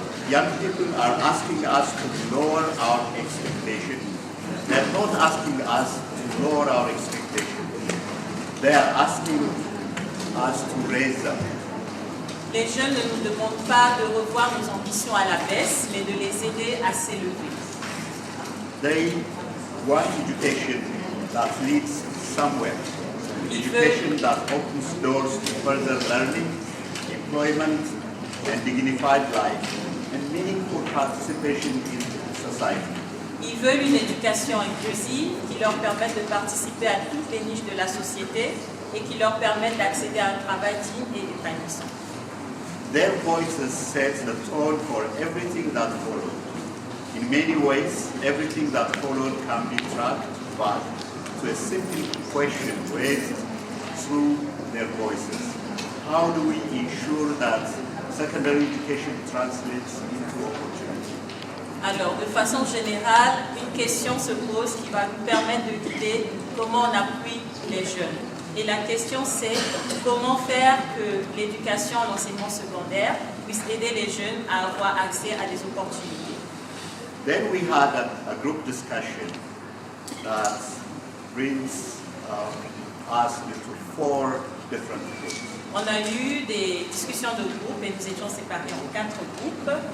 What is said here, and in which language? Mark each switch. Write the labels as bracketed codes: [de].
[en] Young people are asking us to lower our expectations. They are not asking us to lower our expectations. They are asking us to raise them. [fr] Les jeunes ne nous demandent pas de revoir nos ambitions à la baisse, mais de les aider à s'élever. [en] They want education that leads somewhere. Education that opens doors to further learning, employment, and dignified life, and meaningful participation in society. [fr] Ils veulent une éducation inclusive qui leur permette de participer à toutes les niches de la société et qui leur permette d'accéder à un travail digne et épanouissant. [en] Their voices set the tone for everything that followed. In many ways, everything that followed can be tracked back to a simple question raised through their voices. How do we ensure that secondary education translates into opportunity? [fr] Alors, de façon générale, une question se pose qui va nous permettre de guider comment on appuie les jeunes. Et la question c'est comment faire que l'éducation, l'enseignement secondaire puisse aider les jeunes à avoir accès à des opportunités. [en] Then we had a group discussion that brings us into 4 different groups. [fr] On a eu des discussions de groupe et nous étions séparés en 4 groupes.